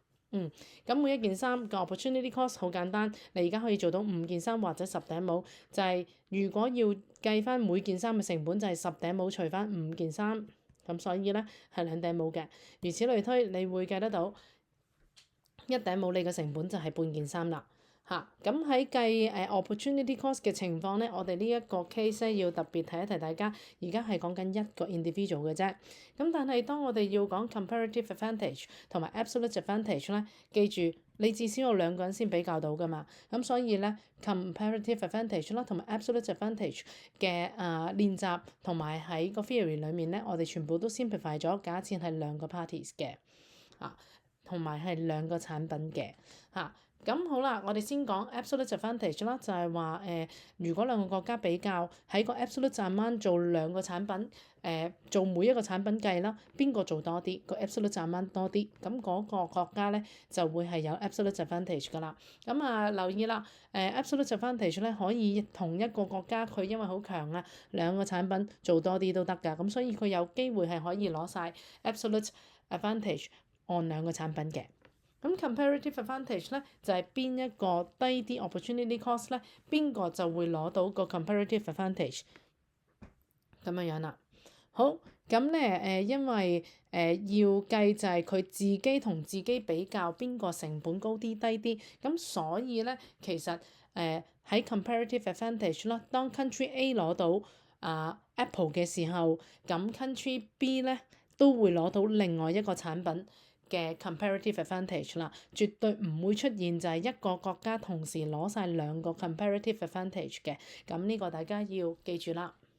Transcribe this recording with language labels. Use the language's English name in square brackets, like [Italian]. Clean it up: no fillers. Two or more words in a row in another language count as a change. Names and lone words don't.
[Cantonese] 咁每一件衫嘅 [English] opportunity cost [Cantonese] 好簡單，你而家可以做到5件衫或者10頂帽，就係如果要計翻每件衫嘅成本就係10頂帽除翻5件衫，咁所以咧係2頂帽嘅，如此類推，你會計得到1頂帽你嘅成本就係半件衫啦。咁喺計 [English] opportunity cost [Cantonese] 嘅情況咧，我哋呢一個 case 咧要特別提一提大家，而家係講緊一個 individual 嘅啫。咁但係當我哋要講 [English] comparative advantage [Cantonese] 同埋 [English] absolute advantage [Cantonese] 咧，記住你至少有2個人先比較到噶嘛。咁所以咧 [English] comparative advantage [Cantonese] 啦同埋 [English] absolute advantage [Cantonese] 嘅練習同埋喺個 theory 裡面咧，我哋全部都 simplify 咗，假設係2個 parties 嘅，同埋係2個產品嘅。咁好啦，我哋先講 [English] absolute advantage [Cantonese] 啦，就係話如果2個國家比較喺個 [English] absolute demand [Cantonese] 做2個產品，做每一個產品計啦，邊個做多啲，個 [English] absolute demand [Cantonese] 多啲，咁嗰個國家咧就會係有 [English] absolute advantage [Cantonese] 噶啦。留意啦 ， [English] absolute advantage [Cantonese] 咧可以同一個國家佢因為好強啊，2個產品做多啲都得㗎，咁所以佢有機會係可以攞晒 [English] absolute advantage on [Cantonese] 2 個產品嘅。咁 comparative advantage 咧就係邊一個低啲 [English] opportunity cost [Cantonese] 咧，邊個就會攞到個 [English] comparative advantage [Cantonese] 咁樣啦。好，咁咧因為要計就係佢自己同自己比較邊個成本高啲低啲，咁所以咧其實喺 [English] comparative advantage [Cantonese] 啦，當 [English] country A [Cantonese] 攞到Apple 嘅時候，咁 [English] country B [Cantonese] 咧都會攞到另外一個產品嘅 [English] comparative advantage [Cantonese] 啦，絕對唔會出現就係一個國家同時攞晒2個 [English] comparative advantage [Cantonese] 嘅，咁呢個大家要記住啦。